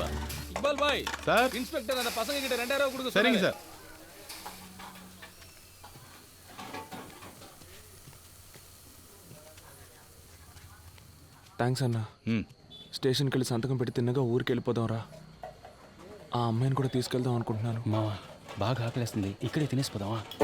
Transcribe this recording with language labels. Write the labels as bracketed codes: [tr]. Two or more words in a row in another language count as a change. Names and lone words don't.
[ta] இக்பால் பாய் சார். இன்ஸ்பெக்டர் அந்த பசங்க கிட்ட 2000 ரூபாய் கொடுக்க சரிங்க சொன்னாங்க. சார். [te] థ్యాంక్స్ అన్నా. స్టేషన్కి వెళ్ళి సంతకం పెట్టి తిన్నగా ఊరికి వెళ్ళిపోదాంరా. ఆ అమ్మాయిని కూడా తీసుకెళ్దాం అనుకుంటున్నాను. మావా బాగా ఆకలేస్తుంది, ఇక్కడే తినేసిపోదామా?